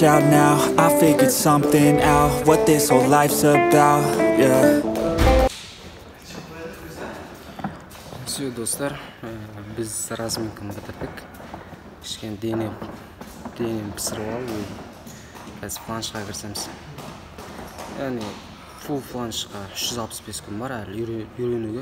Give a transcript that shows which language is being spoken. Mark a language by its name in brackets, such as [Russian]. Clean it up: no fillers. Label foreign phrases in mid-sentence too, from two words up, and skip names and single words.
[English] out now, I figured something out, what this whole life's about, yeah. [Kazakh] Все, достар, біз разминканы бітірдік. Кішкене денем пісіріп алып, қазір планшқа кірсеміз. Яғни, фул планшқа 365 күн бар, әлі үйренуге.